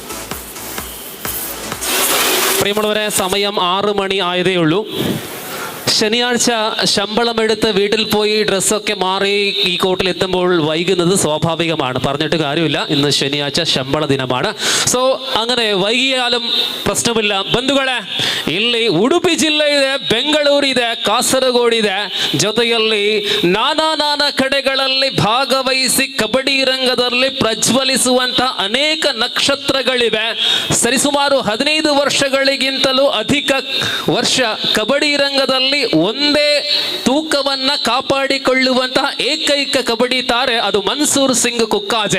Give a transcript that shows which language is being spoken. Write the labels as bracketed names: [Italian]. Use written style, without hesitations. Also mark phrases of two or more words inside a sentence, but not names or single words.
[Malayalam] പ്രിയമുള്ളവരെ, സമയം 6 മണി ആയതേ ഉള്ളൂ. ശനിയാഴ്ച ശമ്പളമെടുത്ത് വീട്ടിൽ പോയി ഡ്രസ്സൊക്കെ മാറി ഈ കോട്ടിൽ എത്തുമ്പോൾ വൈകുന്നത് സ്വാഭാവികമാണ്, പറഞ്ഞിട്ട് കാര്യമില്ല. ഇന്ന് ശനിയാഴ്ച ശമ്പള ദിനമാണ്. സോ അങ്ങനെ വൈകിയാലും പ്രശ്നമില്ല. [Kannada] ಬಂಧುಗಳೇ, ಇಲ್ಲಿ ಉಡುಪಿ ಜಿಲ್ಲೆ ಇದೆ, ಬೆಂಗಳೂರು ಇದೆ, ಕಾಸರಗೋಡು ಇದೆ, ಜೊತೆಯಲ್ಲಿ ನಾನಾ ಕಡೆಗಳಲ್ಲಿ ಭಾಗವಹಿಸಿ ಕಬಡ್ಡಿ ರಂಗದಲ್ಲಿ ಪ್ರಜ್ವಲಿಸುವಂತಹ ಅನೇಕ ನಕ್ಷತ್ರಗಳಿವೆ. ಸರಿಸುಮಾರು 15 ವರ್ಷಗಳಿಗಿಂತಲೂ ಅಧಿಕ ವರ್ಷ ಕಬಡ್ಡಿ ರಂಗದಲ್ಲಿ ಒಂದೇ ತೂಕವನ್ನ ಕಾಪಾಡಿಕೊಳ್ಳುವಂತಹ ಏಕೈಕ ಕಬಡ್ಡಿ ತಾರೆ ಅದು ಮನ್ಸೂರ್ ಸಿಂಗ್ ಕುಕ್ಕಾಜೆ.